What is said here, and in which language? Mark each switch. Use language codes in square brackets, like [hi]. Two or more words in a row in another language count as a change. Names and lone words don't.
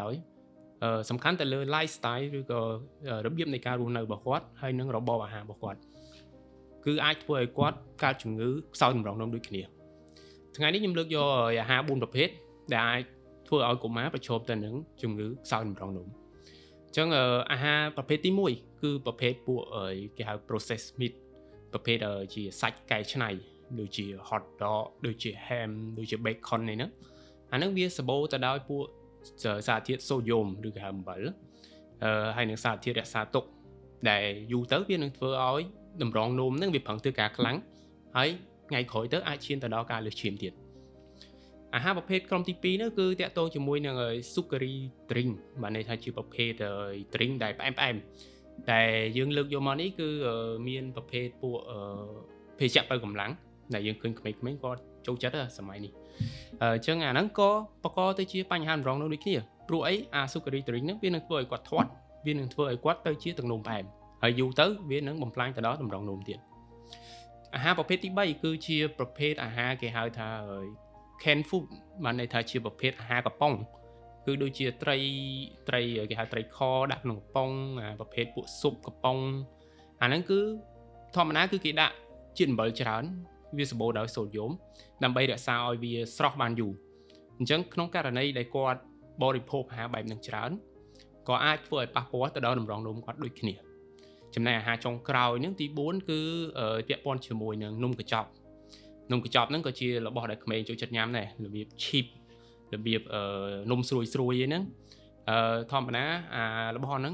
[km] ដោយសំខាន់ទៅលើ lifestyle ឬក៏របៀបនៃការរស់នៅរបស់គាត់ហើយនឹងរបបអាហាររបស់គាត់គឺអាចធ្វើឲ្យគាត់កើតជំងឺខ្សោយតម្រងនោមដូចគ្នាថ្ងៃនេះខ្ញុំលើកយកអាហារ4ប្រភេទដែលអាចធ្វើឲ្យកុមារប្រឈមទៅនឹងជំងឺខ្សោយតម្រងនោមអញ្ចឹងអាហារប្រភេទទី1គឺប្រភេទពួកគេហៅ [en] processed meat [km] ប្រភេទជាសាច់កែច្នៃដូចជា [en] hot dog [km] ដូចជា ham ដូចជា bacon នេះហ្នឹងអាហ្នឹងវាសម្បូរទៅដោយពួកសារធាតុសូដ្យូមឬក៏ហៅអំបិលហើយនឹងសារធាតុរក្សាទុកដែលយូរទៅវា នឹងធ្វើឲ្យតម្រងនោមហ្នឹងវាប្រឹងធ្វើការខ្លាំងហើយថ្ងៃក្រោយទៅអាចឈានទៅដល់ការលើសឈាមទៀតអាហារប្រភេទក្រុមទី2នោះគឺតាក់ទងជាមួយនឹង [en] sugary drink [km] បានន័យថាជាប្រភេទ drink ដែលផ្អែមតែយើងលើកយកមកនេះគឺមានប្រភេទពួកភេសជ្ជៈបើកម្លាំងដែលយើងឃើញក្មេងៗគាត់ចូលចិត្តសម័យនេះអញ្ចឹងអាហ្នឹងក៏បង្កទៅជាបញ្ហាតម្រងនោមដូចគ្នាព្រោះអីអា [en] sugary drink [km] ហ្នឹងវានឹងធ្វើឲ្យគាត់ធាត់ វានឹងធ្វើឲ្យគាត់ទៅជាទឹកនោមផ្អែមហើយយូរទៅវានឹងបំផ្លាញទៅដល់តម្រងនោមទៀតអាហារប្រភេទទី3គឺជាប្រភេទអាហារគេហៅថា [en] canned food [km] បានន័យថាជាប្រភេទអាហារកំប៉ុងគឺដូចជាត្រីគេហៅត្រីខដាក់ក្នុងកំប៉ុងប្រភេទពួកស៊ុបកំប៉ុងអាហ្នឹងគឺធម្មតាគឺគេដាក់ជាតិអំបិលច្រើនវាសម្បូរដោយសូដ្យូមដើម្បីរក្សាឲ្យវាស្រស់ បានយូរអញ្ចឹងក្នុងករណីដែលគាត់បរិភោគអាហារបែបហ្នឹងច្រើនក៏អាចធ្វើឲ្យប៉ះពាល់ទៅដល់តម្រងនោមគាត់ដូចគ្នាចំណែកអាហារចុងក្រោយហ្នឹងទី4គឺពាក់ព័ន្ធជាមួយនឹងនំកញ្ចប់ហ្នឹងក៏ជារបស់ដែលក្មេងចូលចិត្តញ៉ាំដែររបៀប cheap របៀបនំស្រួយហ្នឹងធម្មតារបស់ហ្នឹង